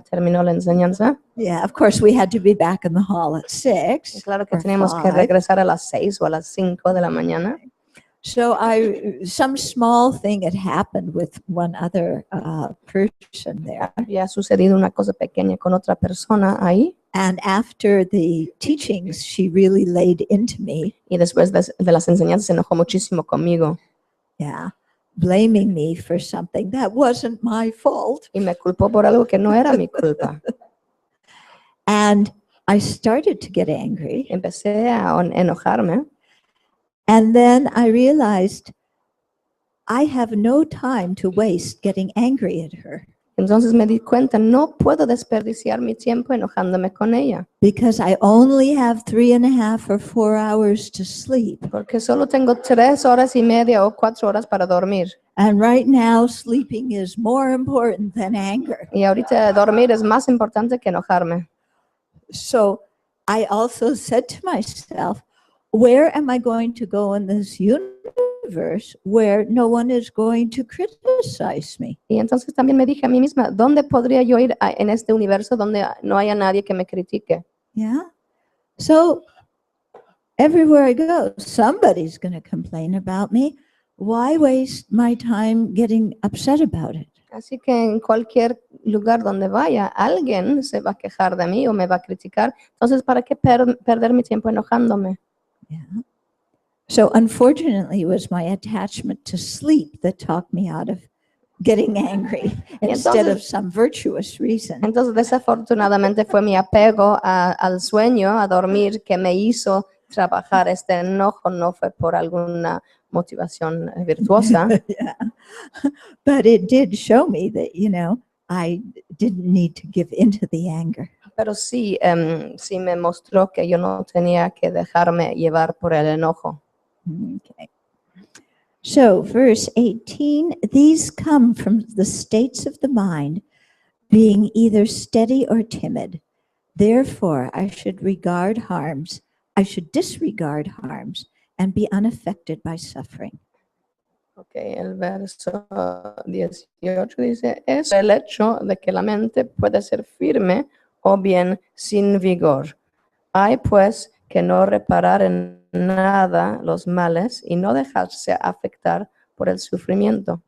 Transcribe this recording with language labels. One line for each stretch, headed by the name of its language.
Spanish: terminó la enseñanza.
English: Yeah, of course we had to be back in the hall at 6.
Spanish: Y claro que
English: or
Spanish: teníamos que
English: 5.
Spanish: regresar a las 6 o a las 5 de la mañana.
English: So some small thing had happened with one other person there.
Spanish: Había sucedido una cosa pequeña con otra persona ahí
English: And after the teachings, she really laid into me.
Spanish: y después de las enseñanzas se enojó muchísimo conmigo.
English: Yeah, blaming me for something that wasn't my fault.
Spanish: Y me culpó por algo que no era mi culpa.
English: And I started to get angry.
Spanish: Empecé a enojarme
English: And then I realized I have no time to waste getting angry at her.
Spanish: Entonces me di cuenta, no puedo desperdiciar mi tiempo enojándome con ella,
English: because I only have 3.5 or 4 hours to sleep.
Spanish: porque solo tengo 3 horas y media o 4 horas para dormir.
English: And right now, sleeping is more important than anger.
Spanish: Y ahorita dormir es más importante que enojarme.
English: So I also said to myself, where am I going to go in this universe where no one is going to criticize me?
Spanish: Y entonces también me dije a mí misma, ¿dónde podría yo ir en este universo donde no haya nadie que me critique?
English: Yeah. So everywhere I go, somebody's going to complain about me. Why waste my time getting upset about it?
Spanish: Así que en cualquier lugar donde vaya, alguien se va a quejar de mí o me va a criticar. Entonces, ¿para qué perder mi tiempo enojándome?
English: Yeah. So unfortunately, it was my attachment to sleep that talked me out of getting angry instead of some virtuous reason.
Spanish: Entonces, desafortunadamente fue mi apego al sueño, a dormir, que me hizo trabajar este enojo, no fue por alguna motivación virtuosa.
English: Yeah. But it did show me that, I didn't need to give into the anger.
Spanish: Pero sí, sí me mostró que yo no tenía que dejarme llevar por el enojo.
English: Okay. So, verse 18, these come from the states of the mind, being either steady or timid. Therefore, I should disregard harms and be unaffected by suffering.
Spanish: Ok, el verso 18 dice, es el hecho de que la mente puede ser firme o bien sin vigor. Hay pues que no reparar en nada los males y no dejarse afectar por el sufrimiento.